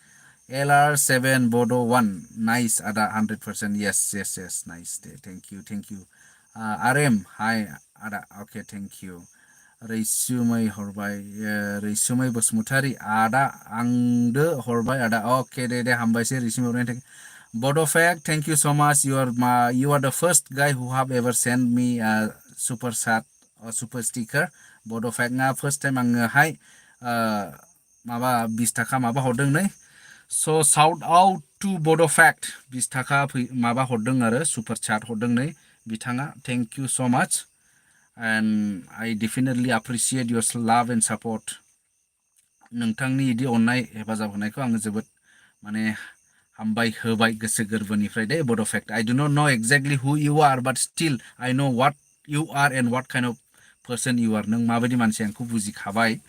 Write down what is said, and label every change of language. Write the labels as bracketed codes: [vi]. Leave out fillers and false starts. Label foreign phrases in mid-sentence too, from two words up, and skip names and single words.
[brx] LR7 बड' 1 नाइस आदा 100% yes नाइस दे [en] thank you [brx] आरएम हाय आदा अके [en] thank you [brx] रैसुमै हरबाय रैसुमै बसुमतारी आदा आंदो हरबाय आदा अके दे हामबायसै रैसुमै हरनायनि थाखाय बड'फेक्ट [en] thank you so much you are the first guy who have ever sent me a super chat or super sticker [brx] बड'फेक्टआ [en] first time [brx] आङोहाय माबा 20 थाखा माबा हरदों नै स' [en] shout out to [brx] बड'फेक्ट 20 थाखा माबा हरदों आरो [en] super chat [brx] हरदों नै बिथाङा [en] thank you so much and I definitely appreciate your love and support [brx] नोंथांनि इदि अननाय हेफाजाब होनायखौ आङो जोबोद माने हामबाय होबाय गोसो गोरबोनिफ्राय दे बड'फेक्ट [en] I do not know exactly who you are but still I know what you are and what kind of person you are [brx] नों माबायदि मानसि आंखौ बुजिखाबाय